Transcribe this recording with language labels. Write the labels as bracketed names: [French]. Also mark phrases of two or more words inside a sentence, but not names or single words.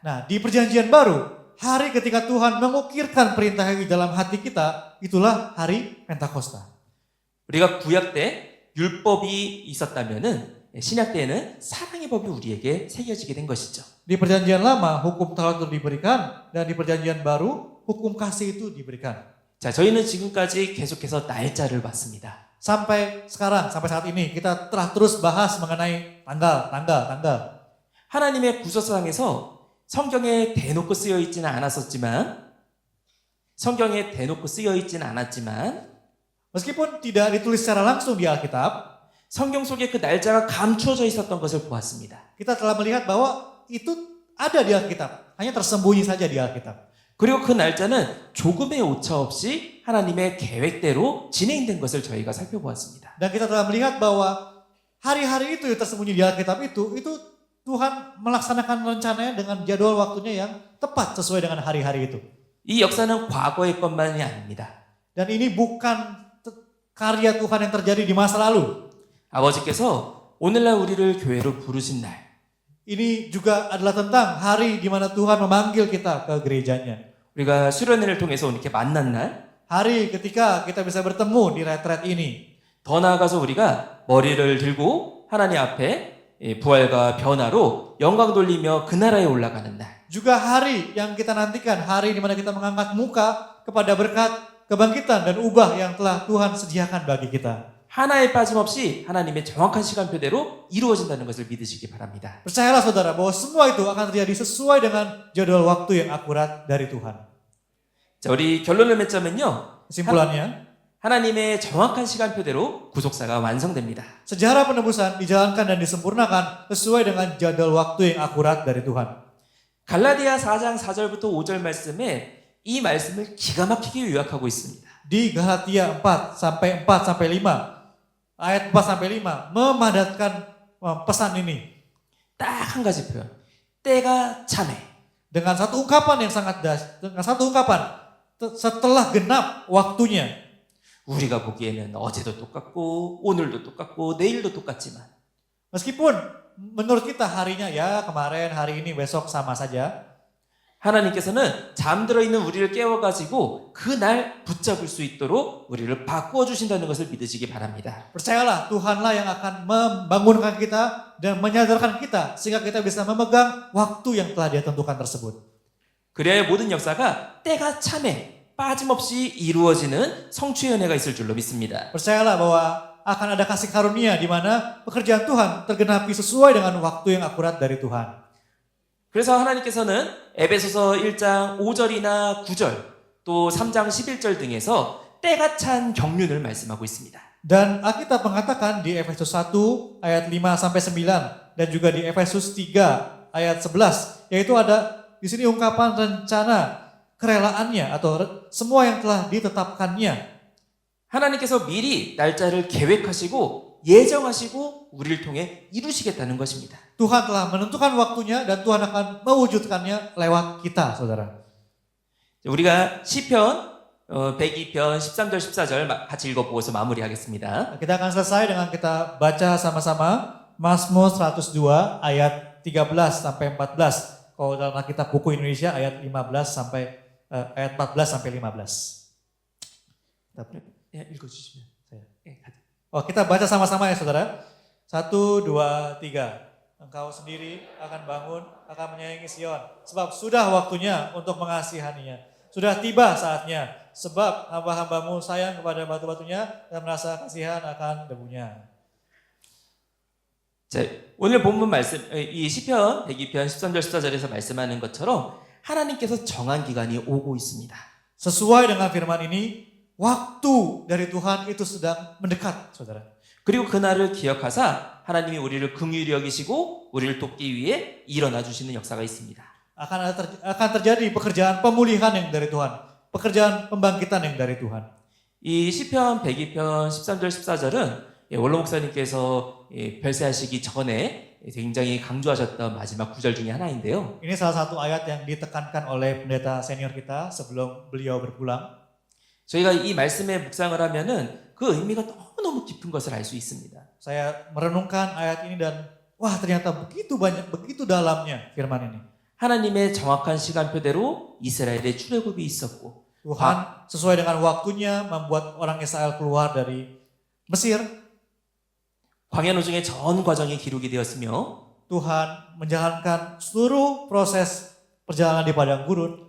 [Indonesian] Nah, di perjanjian baru, hari ketika Tuhan mengukirkan perintahnya di dalam hati kita, itulah hari Pentakosta. [Korean] 우리가 구약 때 율법이 있었다면은 신약 때에는 사랑의 법이 우리에게 새겨지게 된 것이죠. [Indonesian] Di perjanjian lama, hukum Taurat itu diberikan, dan di perjanjian baru, hukum kasih itu diberikan. [Korean] 자, 저희는 지금까지 계속해서 날짜를 봤습니다. [Indonesian] Sampai sekarang, sampai saat ini, kita telah terus bahas mengenai tanggal. [Korean] 하나님의 구속상에서 성경에 대놓고 쓰여 있지는 않았지만 [Indonesian] Meskipun tidak ditulis secara langsung di Alkitab, [Korean] 성경 속에 그 날짜가 감추어져 있었던 것을 보았습니다. [Indonesian] kita telah melihat bahwa itu ada di Alkitab, hanya tersembunyi saja di Alkitab. [Korean] 그리고 그 날짜는 조금의 오차 없이 하나님의 계획대로 진행된 것을 저희가 살펴보았습니다. [Indonesian] Dan kita telah melihat bahwa hari-hari itu yang tersembunyi di Alkitab itu Tuhan melaksanakan rencananya dengan jadwal waktunya yang tepat sesuai dengan hari-hari itu. [Korean] 이 역사는 과거의 것만이 아닙니다. [Indonesian] Dan ini bukan karya Tuhan yang terjadi di masa lalu. [Korean] 아버지께서 오늘날 우리를 교회로 부르신 날, [Indonesian] Ini juga adalah tentang hari di mana Tuhan memanggil kita ke gerejanya. [Korean] 우리가 수련회를 통해서 이렇게 만난 날, [Indonesian] Hari ketika kita bisa bertemu di retret ini. [Korean] 더 나아가서 우리가 머리를 들고 하나님 앞에 부활과 변화로 영광 돌리며 그 나라에 올라가는 날. [Indonesian] Juga hari yang kita nantikan, hari di mana kita mengangkat muka kepada berkat kebangkitan dan ubah yang telah Tuhan sediakan bagi kita. [Korean] 하나에 빠짐없이 하나님의 정확한 시간표대로 이루어진다는 것을 믿으시기 바랍니다. [Indonesian] Percayalah saudara bahwa semua itu akan terjadi sesuai dengan jadwal waktu yang akurat dari Tuhan. [Korean] 자, 우리 결론을 맺자면요. [Indonesian] Kesimpulannya, [Korean] 하나님의 정확한 시간표대로 구속사가 완성됩니다. [Indonesian] sejarah penebusan dijalankan dan disempurnakan sesuai dengan jadwal waktu yang akurat dari Tuhan. [Korean] 갈라디아 4장 4절부터 5절 말씀에 이 말씀을 기가 막히게 요약하고 있습니다. [Indonesian] Di Galatia 4 sampai 5 ayat 4 sampai 5 memadatkan pesan ini [Korean] 딱 한 가지 표현. 때가 차네. [Indonesian] dengan satu ungkapan yang sangat dengan satu ungkapan setelah genap waktunya. [Korean] 우리가 보기에는 어제도 똑같고 오늘도 똑같고 내일도 똑같지만 [Indonesian] Meskipun menurut kita harinya ya kemarin, hari ini, besok sama saja. [Korean] 하나님께서는 잠들어 있는 우리를 깨워가지고 그날 붙잡을 수 있도록 우리를 바꾸어 주신다는 것을 믿으시기 바랍니다. [Indonesian] Percayalah Tuhanlah yang akan membangunkan kita dan menyadarkan kita sehingga kita bisa memegang waktu yang telah Dia tentukan tersebut. [Korean] 그래야 모든 역사가 때가 참에 빠짐없이 이루어지는 성취의 은혜가 있을 줄로 믿습니다. [Indonesian] Percayalah bahwa akan ada kasih karunia di mana pekerjaan Tuhan tergenapi sesuai dengan waktu yang akurat dari Tuhan. [Korean] 그래서 하나님께서는 에베소서 1장 5절이나 9절 또 3장 11절 등에서 때가 찬 경륜을 말씀하고 있습니다. [Indonesian] Dan Alkitab mengatakan di Efesus 1 ayat 5 sampai 9 dan juga di Efesus 3 ayat 11 yaitu ada di sini ungkapan rencana kerelaannya atau semua yang telah ditetapkannya. [Korean] 하나님께서 미리 날짜를 계획하시고 예정하시고 우리를 통해 이루시겠다는 것입니다. [Indonesian] Tuhan telah menentukan waktunya dan Tuhan akan mewujudkannya lewat kita, saudara. [Korean] 우리가 시편 102편 13절 14절 같이 읽어보고서 마무리하겠습니다. [Indonesian] Kita akan selesai dengan kita baca sama-sama Mazmur 102 ayat 13 sampai 14. Kalau dalam Alkitab buku Indonesia ayat 15 sampai ayat 14 sampai 15. [Korean] 야, 읽어주시면. [Indonesian] Oh, kita baca sama-sama ya, saudara. 1, 2, 3. Engkau sendiri akan bangun, akan menyayangi Sion. Sebab sudah waktunya untuk mengasihaninya. Sudah tiba saatnya. Sebab hamba-hambamu sayang kepada batu-batunya dan merasa kasihan akan debunya. [Korean] 자, 오늘 본문 말씀, 이 시편 102편 13절 14절에서 말씀하는 것처럼 하나님께서 정한 기간이 오고 있습니다. [Indonesian] Sesuai dengan firman ini, waktu dari Tuhan itu sedang mendekat, saudara. [Korean] 그리고 그날을 기억하사 하나님이 우리를 긍휼히 여기시고 우리를 돕기 위해 일어나 주시는 역사가 있습니다. [Indonesian] Akan terjadi pekerjaan pemulihan yang dari Tuhan, pekerjaan pembangkitan yang dari Tuhan. [Korean] 이 시편 102편 13절 14절은 원로 목사님께서 별세하시기 전에 굉장히 강조하셨던 마지막 구절 중에 하나인데요. [Indonesian] Ini salah satu ayat yang ditekankan oleh pendeta senior kita sebelum beliau berpulang. [Korean] 저희가 이 말씀에 묵상을 하면은 그 의미가 너무너무 깊은 것을 알 수 있습니다. [Indonesian] Saya merenungkan ayat ini dan wah ternyata begitu banyak, begitu dalamnya firman ini. [Korean] 하나님의 정확한 시간표대로 이스라엘의 출애굽이 있었고 [Indonesian] Tuhan sesuai dengan waktunya membuat orang Israel keluar dari Mesir. [Korean] 광야 노정의 전 과정이 기록이 되었으며 [Indonesian] Tuhan menjalankan seluruh proses perjalanan di padang gurun